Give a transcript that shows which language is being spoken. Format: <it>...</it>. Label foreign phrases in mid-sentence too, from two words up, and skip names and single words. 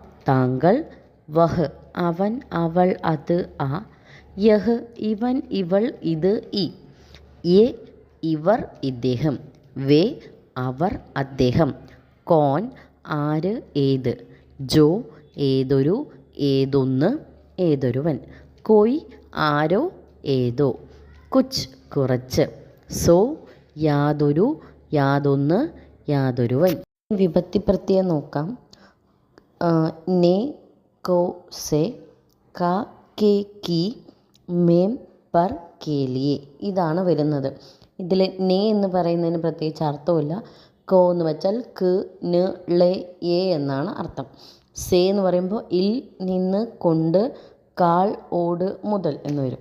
<ml>താങ്കൾ, വഹ് അവൻ അവൾ അത് ആ, യഹ് ഇവൻ ഇവൾ ഇത് ഈ, യെ ഇവർ ഇദ്ദേഹം, വേ അവർ അദ്ദേഹം, കോൻ ആര് ഏത്, ജോ ഏതൊരു ഏതൊന്ന് ഏതൊരുവൻ, കോയ് ആരോ ഏതോ, കുച്ച് കുറച്ച്, സോ യാതൊരു യാതൊന്ന് യാതൊരുവൻ. വിഭക്തി പ്രത്യയം നോക്കാം.</ml> <hi>ने को से, का के की, में पर के लिए,</hi> <ml>ഇതാണ് വരുന്നത്. ഇതിൽ നേ എന്ന് പറയുന്നതിന് പ്രത്യേകിച്ച് അർത്ഥമില്ല. കോ എന്ന് വെച്ചാൽ ക് ന് ളെ എ എന്നാണ് അർത്ഥം. സേ എന്ന് പറയുമ്പോൾ ഇൽ നിന്ന് കൊണ്ട്, കാൾ ഓട് മുതൽ എന്ന് വരും.</ml>